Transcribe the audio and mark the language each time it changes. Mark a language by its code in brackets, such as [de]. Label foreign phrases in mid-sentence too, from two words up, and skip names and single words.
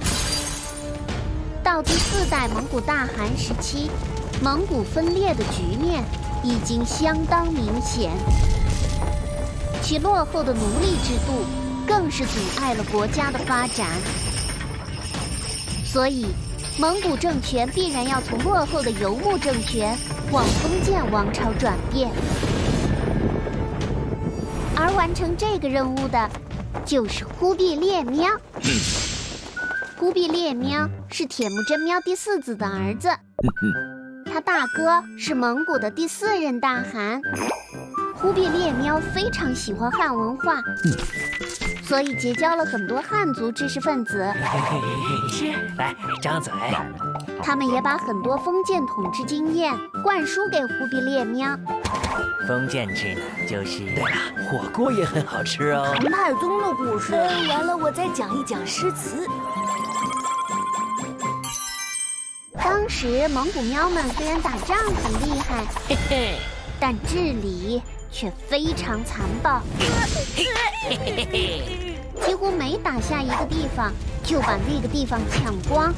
[zh] 到第4代蒙古大汗時期，蒙古分裂的局面已經相當明顯，其落後的奴隸制度更是阻礙了國家的發展。所以， 蒙古政權必然要從落後的游牧政權往封建王朝轉變，而完成這個任務的，就是忽必烈喵。忽必烈喵是鐵木真喵第4子的兒子，他大哥是蒙古的第4任大汗。忽必烈喵非常喜歡漢文化，所以結交了很多漢族知識分子。是，来张嘴。他們也把很多封建統治經驗灌輸給忽必烈喵。封建制呢，就是对了，火鍋也很好吃哦。唐太宗的故事，完了，我再講一講詩詞。當時蒙古喵們雖然打仗很厲害，嘿嘿，但治理卻非常殘暴，幾乎每打下一個地方，就把那個地方搶光。